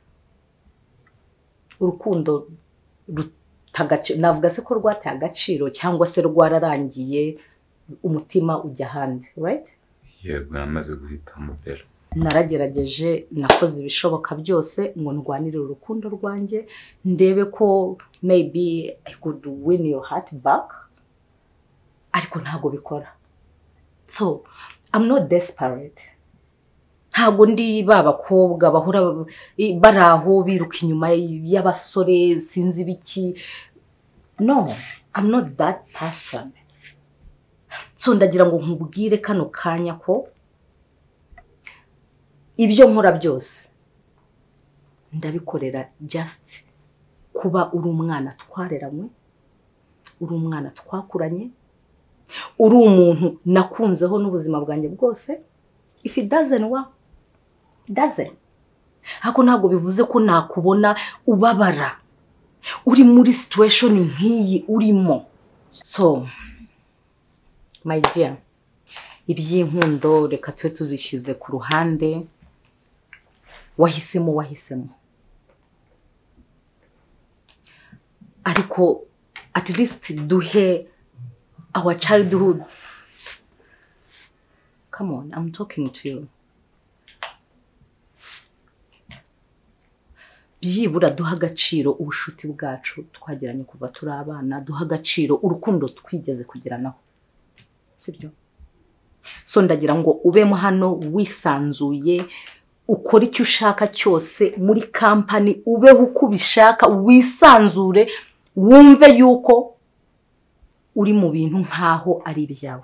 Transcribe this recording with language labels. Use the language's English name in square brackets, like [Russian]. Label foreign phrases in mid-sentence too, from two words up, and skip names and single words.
[Kinyarwanda] Urukundo navuga se ko rwataye agaciro cyangwa se rwararangiye umutima ujya handi, right? Yego namaze guhitamo bera. Naragerageje nakoze ibishoboka byose ngo ndwanire urukundo rwanjye, ndebe ko [English] maybe I could win your heart back, [Kinyarwanda] ariko ntago bikora. [English] So I'm not desperate. [Kinyarwanda] Ntago ndi babakobwa bahora baraho biruka inyuma y'abasore sinzi biki. [English] No, I'm not that person. [Kinyarwanda] so ndagira ngo nkubwire kano kanya ko ibyo nkora byose ndabikorera just kuba uri umwana twareranywe, uri umwana twakuranye, uri umuntu nakunzeho n'ubuzima bwanjye bwose. [English] If it doesn't work, it doesn't. [Kinyarwanda] Hako ntabwo bivuze ko nakubona ubabara uri muri situation nk'iyi urimo. [English] So my dear, [Kinyarwanda] iby'inkundo reka tube tubishize ku ruhande. Wahisemo ariko [English] at least [Kinyarwanda] duhe [English] our childhood. Come on, I'm talking to you. [Kinyarwanda] Byibura duha agaciro ubushuti bwacu twagiranye kuva turi abana, duha agaciro urukundo twigeze kugiranaho, sibyo? So ndagira ngo ubemo hano wisanzuye, ukora icyo ushaka cyose muri company, ubeho uko ubishaka, wisanzure, wumve yuko uri mu bintu nkaho ari ibyawe.